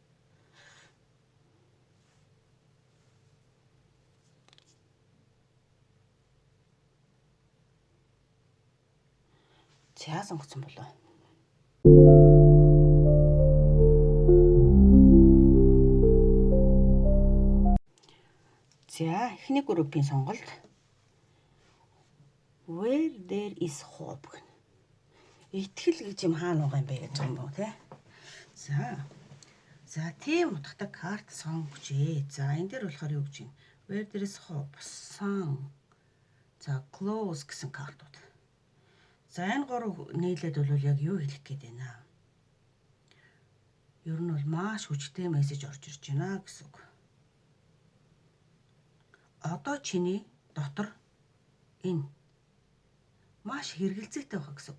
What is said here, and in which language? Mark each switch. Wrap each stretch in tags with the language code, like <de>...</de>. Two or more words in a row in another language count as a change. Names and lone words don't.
<mn>За сонгоцсон болоо. За эхний группийн сонголт</mn> <en>Where there is hope.</en> <mn>Итгэл гэж юм хаана байгаа юм бэ гэж юм боо тий. За тийм утгатай карт сонгогчээ. За энэ дээр болохоор юу гэж юм?</mn> <en>Where there is hope, sun.</en> <mn>За close гэсэн картууд. За энэ гурав нийлээд бол яг юу хэлэх гээд байна? Ер нь бол маш хүчтэй мессеж орж ирж байна гэсэн үг. Одоо чиний дотор энэ маш хэрэгэлзээтэй байгаа гэсэн.</mn>